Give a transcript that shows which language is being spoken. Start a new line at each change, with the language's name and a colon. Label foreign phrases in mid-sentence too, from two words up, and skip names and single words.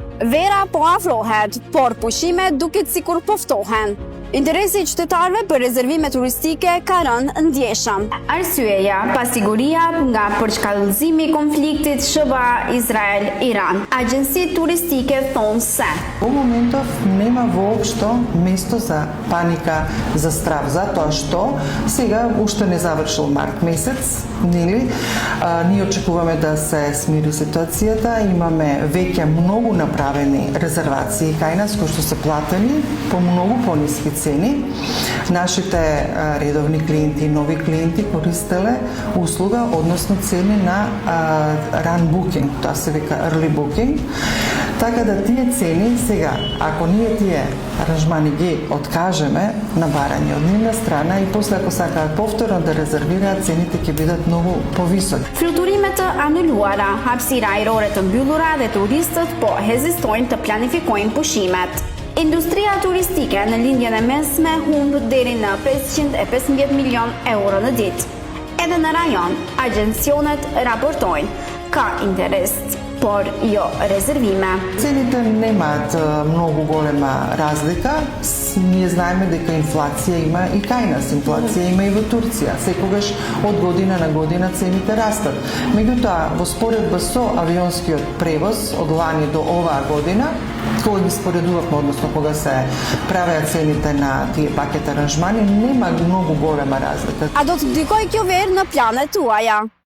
Albanian: Vera po afrohet, por pushimet duket sikur poftohen. Interesi I qytetarëve për rezervime turistike ka rënë ndjeshëm. Arsyeja, pasiguria nga përshkallëzimi I konfliktit SBA-Izrael-Iran. Agjensitë turistike thonë se
Macedonian: Во моментов нема воопшто место за паника, за страв, затоа што сега уште не завршил март месец, нели? Ние очекуваме да се смири ситуацијата, имаме веќе многу направени резервации кај нас кои што се платени по многу пониски цени. Нашите редовни клиенти, нови клиенти користеле услуга, односно цени на
English: run booking,
Macedonian: тоа се вика
English: early booking.
Macedonian: Така да тие цени сега, ако ние тие аранжмани ги откажеме на барање од нивна страна и после ако сакаат повторно да резервираат, цените ќе бидат многу повисоки.
Albanian: Flukturimet të anuluara, hapësira ajrore të mbyllura dhe turistët po hezistojnë të planifikojnë pushimet. Industria turistike në lindjen e mesme humb deri në 515 milion euro në ditë. Edhe në rajon, agjencionet raportojnë ka interes, por jo резервиме.
Macedonian: Цените немаат многу голема разлика. Ние знаеме дека инфлација има и кај нас, инфлација има и во Турција. Секогаш од година на година цените растат. Меѓутоа, во споредба со авионскиот превоз од лани до оваа година, кога ги споредувавме, односно кога се правеа цените на тие пакет аранжмани, нема многу голема разлика.
Albanian: A do të ndikojë kjo verë në planet tuaja?